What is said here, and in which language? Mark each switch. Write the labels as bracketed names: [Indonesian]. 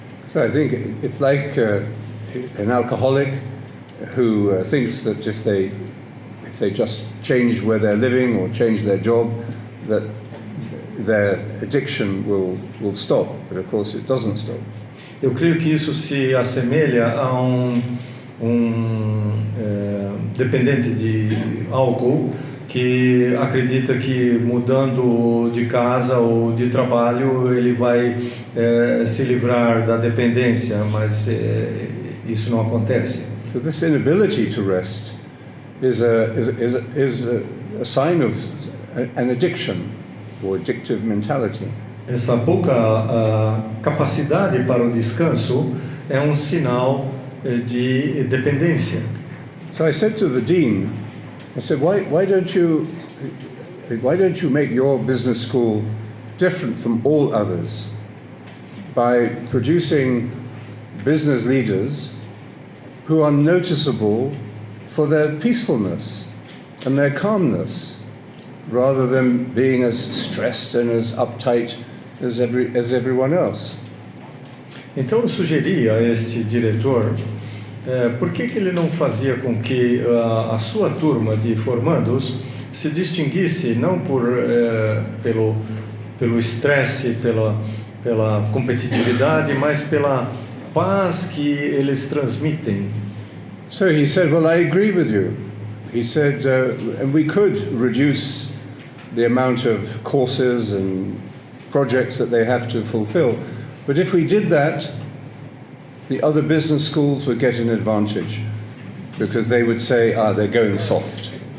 [English] So I think it's like an alcoholic who thinks that if they just change where they're living or change their job, that their addiction will stop. But of course it doesn't stop. [Portuguese] Eu creio que isso se assemelha a dependente de álcool que acredita que mudando de casa ou de trabalho ele vai se livrar da dependência, mas isso não acontece. [English] So this inability to rest is a sign of an addiction or addictive mentality. [Portuguese] Essa pouca capacidade para o descanso é um sinal de dependência. [English] So I said to the dean, I said, why don't you make your business school different from all others by producing business leaders who are noticeable for their peacefulness and their calmness, rather than being as stressed and as uptight as everyone else. [Portuguese] Então eu sugeri a este diretor por que ele não fazia com que a sua turma de formandos se distinguisse não pelo estresse, pela competitividade, mas pela paz que eles transmitem. [English] So he said, well, I agree with you. He said, and we could reduce the amount of courses and projects that they have to fulfill. But if we did that, the other business schools would get an advantage because they would say, they're going soft.